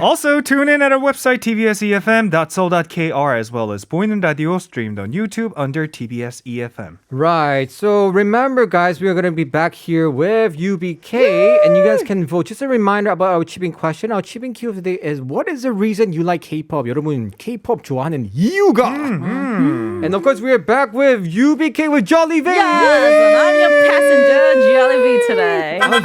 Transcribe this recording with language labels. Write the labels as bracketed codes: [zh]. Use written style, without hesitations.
[en] Also, tune in at our website, tbsefm.soul.kr, as well as [ko] 보이는 라디오 [en] streamed on YouTube under TBS EFM. Right. So remember, guys, we are going to be back here with UBK, and you guys can vote. Just a reminder about our chipping question. Our chipping cue of the day is, what is the reason you like K-pop? [ko] 여러분, K-pop 좋아하는 이유가. [en] And of course, we are back with UBK with Jolly V. Yes, and I'm your passenger, Jelly today.